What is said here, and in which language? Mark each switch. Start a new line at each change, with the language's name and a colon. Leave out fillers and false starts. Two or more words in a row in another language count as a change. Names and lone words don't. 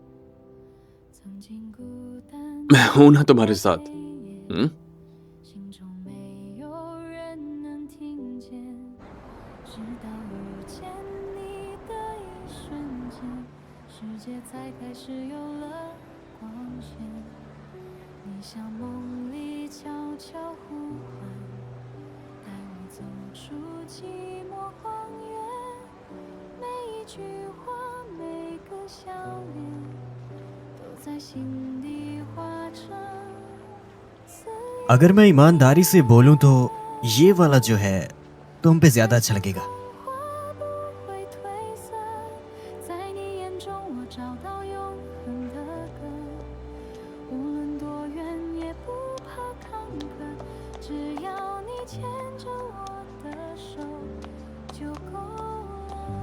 Hindi: मैं हूं ना तुम्हारे साथ।
Chinese: 心中没有人能听见， 直到遇见你的一瞬间，世界才开始有了光线。你像梦里悄悄呼唤，带我走出寂寞荒原。每一句话，每个笑脸，都在心底化成刺。
Hindi: अगर मैं ईमानदारी से बोलूं तो ये वाला जो है तुम पे ज्यादा अच्छा लगेगा।
Chinese: 话不会褪色，在你眼中我找到永恒的歌，无论多远也不怕坎坷，只要你牵着我的手就够了。